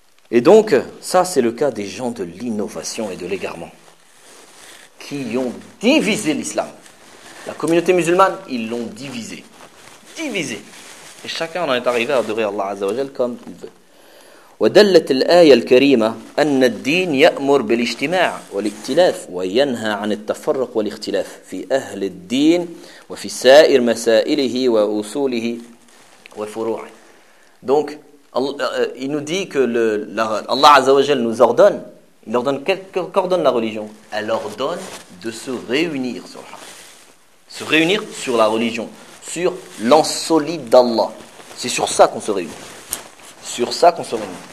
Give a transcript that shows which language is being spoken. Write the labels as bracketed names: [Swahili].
[French] Et donc, ça, c'est le cas des gens de l'innovation et de l'égarement qui ont divisé l'islam. La communauté musulmane, ils l'ont divisé. Divisé. Et chacun en est arrivé à adorer Allah Azza wa Jal comme il veut. [Arabic] ودلت الآية الكريمة أن الدين يأمر بالاجتماع والائتلاف وينهى عن التفرق والاختلاف في أهل الدين وفي سائر مسائله وأصوله وفروعه. [French] Donc, Il nous dit que Allah Azzawajal nous ordonne, il ordonne, qu'ordonne la religion? Elle ordonne de se réunir sur le haq. Se réunir sur la religion, sur l'ensolide d'Allah. C'est sur ça qu'on se réunit. Sur ça qu'on se réunit.